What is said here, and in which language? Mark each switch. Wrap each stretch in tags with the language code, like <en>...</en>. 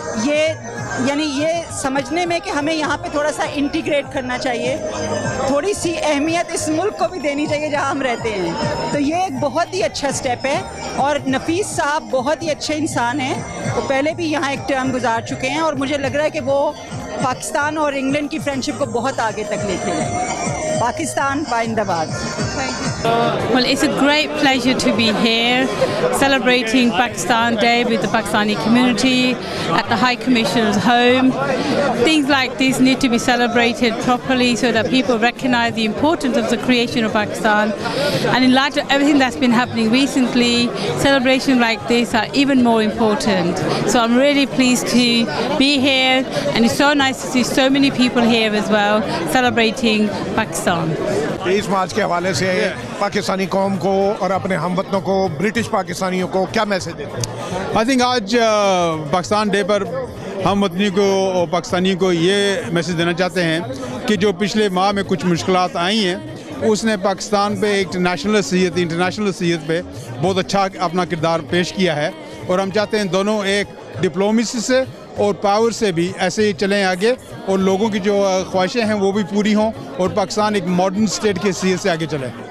<ur>یہ سمجھنے میں کہ ہمیں یہاں پہ تھوڑا سا انٹیگریٹ کرنا چاہیے، تھوڑی سی اہمیت اس ملک کو بھی دینی چاہیے جہاں ہم رہتے ہیں. تو یہ ایک بہت ہی اچھا سٹیپ ہے اور نفیس صاحب بہت ہی اچھے انسان ہیں. وہ پہلے بھی یہاں ایک ٹرم گزار چکے ہیں اور مجھے لگ رہا ہے کہ وہ پاکستان اور انگلینڈ کی فرینڈشپ کو بہت آگے تک لے کے جائیں. پاکستان زندہ باد.</ur> <en>Thank you. Well, it's a great pleasure to be here celebrating Pakistan Day with the Pakistani community at the High Commissioner's home. Things like this need to be celebrated properly so that people recognize the importance of the creation of Pakistan. And in light of everything that's been happening recently, celebrations like this are even more important. So I'm really pleased to be here, and it's so nice to see so many people here as well celebrating Pakistan.</en> <ur>23 March کے حوالے سے پاکستانی قوم کو اور اپنے ہم وطنوں کو، برٹش پاکستانیوں کو کیا میسج دیتے ہیں؟</ur> <en>I think</en> <ur>آج پاکستان ڈے پر ہم وطنی کو اور پاکستانیوں کو یہ میسج دینا چاہتے ہیں کہ جو پچھلے ماہ میں کچھ مشکلات آئی ہیں، اس نے پاکستان پہ ایک انٹرنیشنل حیثیت پہ بہت اچھا اپنا کردار پیش کیا ہے، اور ہم چاہتے ہیں دونوں ایک ڈپلومیسی سے اور پاور سے بھی ایسے ہی چلیں آگے، اور لوگوں کی جو خواہشیں ہیں وہ بھی پوری ہوں، اور پاکستان ایک ماڈرن اسٹیٹ کی حیثیت سے آگے چلے۔</ur>